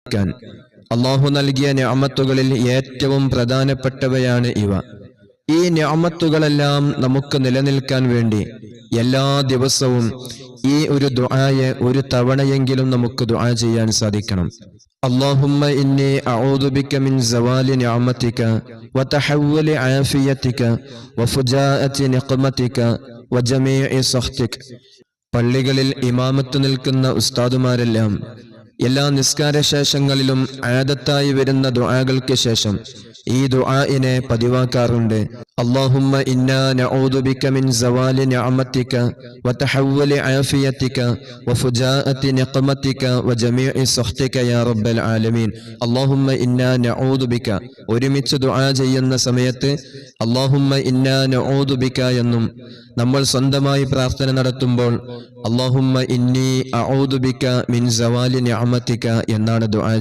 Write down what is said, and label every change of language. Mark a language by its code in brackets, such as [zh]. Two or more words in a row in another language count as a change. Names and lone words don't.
[ml] അല്ലാഹു നൽകിയ നിഅമത്തുകളിൽ ഏറ്റവും പ്രധാനപ്പെട്ടവയാണ് ഇവ. ഈ നിഅമത്തുകളെല്ലാം നമുക്ക് നിലനിൽക്കാൻ വേണ്ടി എല്ലാ ദിവസവും ഈ ഒരു ദുആയെ ഒരു തവണയെങ്കിലും നമുക്ക് ദുആ ചെയ്യാൻ സാധിക്കണം. [ar] اللهم إني أعوذ بك من زوال نعمتك وتحول عافيتك وفجاءة نقمتك وجميع سخطك. [ml] പള്ളികളിൽ ഇമാമത്ത് നിൽക്കുന്ന ഉസ്താദുമാരെല്ലാം എല്ലാ നിസ്കാര ശേഷങ്ങളിലും ആദത്തായി വരുന്ന ദുആകൾക്ക് ശേഷം ഈ ദുആഇനെ പതിവാക്കാറുണ്ട്. [ar] اللهم إنا نعوذ بك من زوال نعمتك وتحول عافيتك وفجاءة نقمتك وجميع سخطك يا رب العالمين. اللهم إنا نعوذ بك [ml] ഒരുമിച്ച് ദുആ ചെയ്യുന്ന സമയത്ത് [ar] اللهم إنا نعوذ بك [ml] എന്നും നമ്മൾ സ്വന്തമായി പ്രാർത്ഥന നടത്തുമ്പോൾ [ar] اللهم إني أعوذ بك من زوال نعمتك [ml] എന്നാണ് ദുആ